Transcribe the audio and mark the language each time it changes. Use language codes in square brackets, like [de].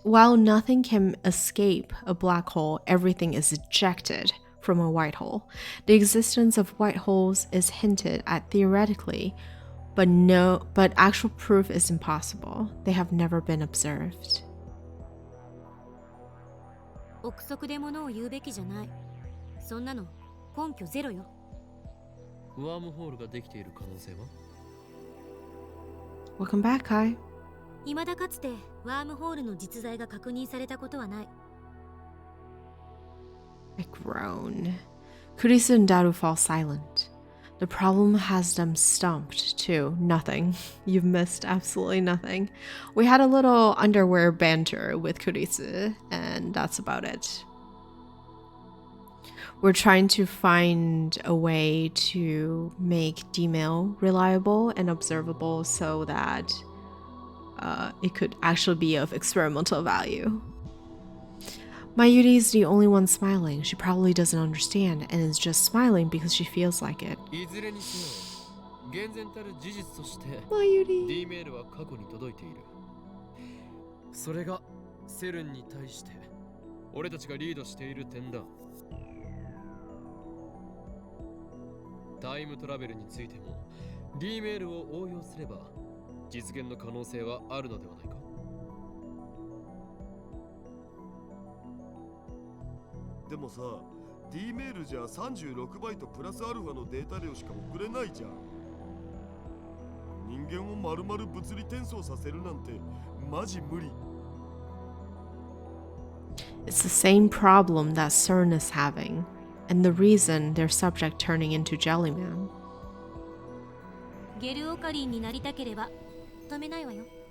[en] While nothing can escape a black hole, everything is ejected from a white hole. The existence of white holes is hinted at theoretically, but actual proof is impossible. They have never been observed. [ja] 憶測で物を言うべきじゃない。そんなの根拠ゼロよ。ワームホールができている可能性は？ [en] Welcome back, Kai. [ja] 未だかつてワームホールの実在が確認されたことはない。 [en] I groan. Kurisu and Daru fall silent. The problem has them stumped, too. Nothing. You've missed absolutely nothing. We had a little underwear banter with Kurisu, and that's about it. We're trying to find a way to make D-mail reliable and observable so that it could actually be of experimental value. Mayuri is the only one smiling. She probably doesn't understand and is just smiling because she feels like it. [ja] いずれにせよ、厳然たる事実として [en] Mayuri. [ja] D メールは過去に届いている。それがセルンに対して俺たちがリードしている点だ。タイムトラベルについても D メールを応用すれば実現の可能性はあるのではないか。でもさ、D メールじゃ36バイトプラスアルファのデータ量しか送れないじゃん。人間を丸々物理転送させるなんてマジ無理。 [en] It's the same problem that CERN is having, and the reason their subject turning into Jellyman. [ja] ゲルオカリンになりたければ止めないわよ。